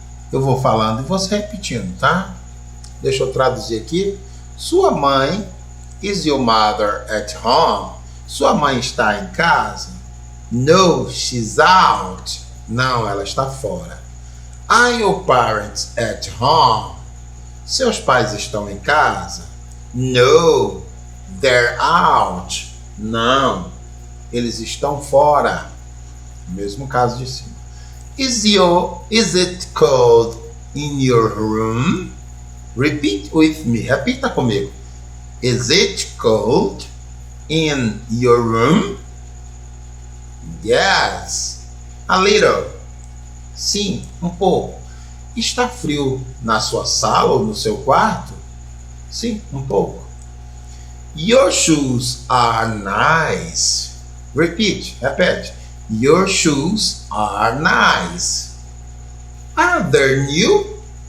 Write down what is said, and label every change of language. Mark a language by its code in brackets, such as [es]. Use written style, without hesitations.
[pt] Eu vou falando e você repetindo, tá? Deixa eu traduzir aqui. Sua mãe, [en] is your mother at home? [pt] Sua mãe está em casa? [en] No, she's out. [pt] Não, ela está fora. [en] Are your parents at home? [pt] Seus pais estão em casa? [en] No, they're out. [pt] Não, eles estão fora. Mesmo caso de cima. [en] Is it cold in your room? Repeat with me. [pt] Repita comigo. [en] Is it cold in your room? Yes. A little. [pt] Sim, um pouco. Está frio na sua sala ou no seu quarto? Sim, um pouco. [en] Your shoes are nice. Repete. Your shoes are nice. Are they new?